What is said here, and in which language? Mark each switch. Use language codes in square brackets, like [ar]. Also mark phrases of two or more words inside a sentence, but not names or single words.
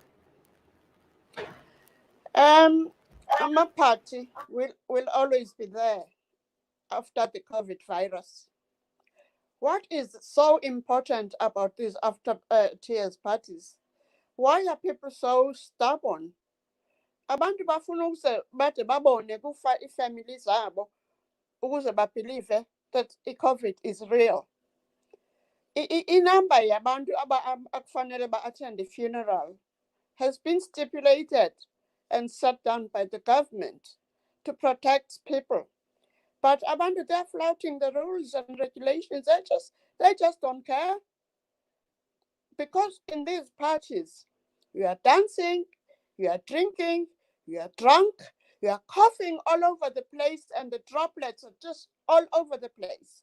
[en] My party will always be there after the COVID virus. What is so important about these after tears parties? Why are people so stubborn? [xh] Abantu bafuna ukuze bade babone kufa ifamily zabo ukuze babelieve [en] that i-COVID is real. [xh] Inamba yabantu akufanele ba-attend [en] the funeral has been stipulated and set down by the government to protect people. But abantu, they're flouting the rules and regulations. They just don't care. Because in these parties, you are dancing, you are drinking, you are drunk, you are coughing all over the place, and the droplets are just all over the place.